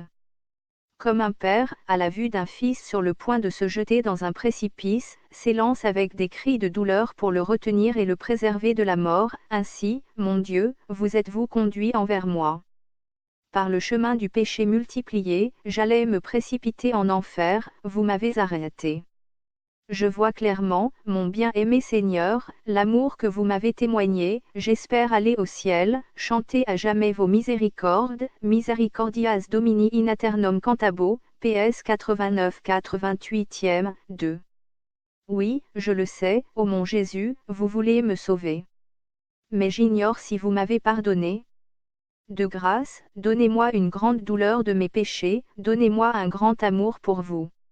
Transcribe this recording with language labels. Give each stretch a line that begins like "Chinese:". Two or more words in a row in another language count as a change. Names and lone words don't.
French: Comme un père, à la vue d'un fils sur le point de se jeter dans un précipice, s'élance avec des cris de douleur pour le retenir et le préserver de la mort, ainsi, mon Dieu, vous êtes-vous conduit envers moi. Par le chemin du péché multiplié, j'allais me précipiter en enfer, vous m'avez arrêté. Je vois clairement, mon bien-aimé Seigneur, l'amour que vous m'avez témoigné, j'espère aller au ciel, chanter à jamais vos miséricordes,
Latin: Misericordias Domini in aeternum cantabo,
French: PS 89-88e, 2. Oui, je le sais, ô mon Jésus, vous voulez me sauver. Mais j'ignore si vous m'avez pardonné. De grâce, donnez-moi une grande douleur de mes péchés, donnez-moi un grand amour pour vous.